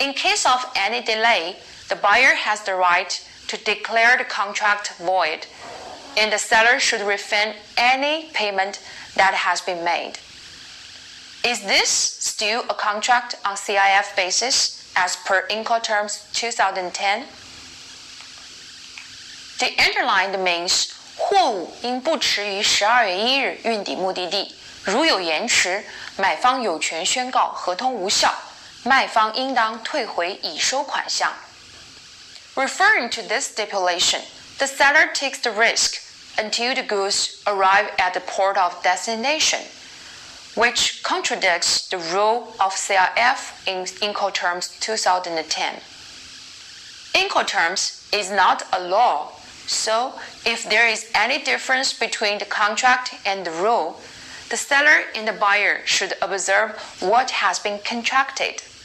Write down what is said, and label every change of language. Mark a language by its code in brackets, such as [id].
[en] In case of any delay, the buyer has the right to declare the contract void, and the seller should refund any payment that has been made. Is this still a contract on CIF basis as per Incoterms 2010? The underlined means [zh] 货物应不迟于12月1日运抵目的地，如有延迟，买方有权宣告合同无效，卖方应当退回已收款项。 [en] Referring to this stipulation, the seller takes the risk until the goods arrive at the port of destination, which contradicts the rule of CIF in Incoterms 2010. Incoterms is not a law, so if there is any difference between the contract and the rule, the seller and the buyer should observe what has been contracted.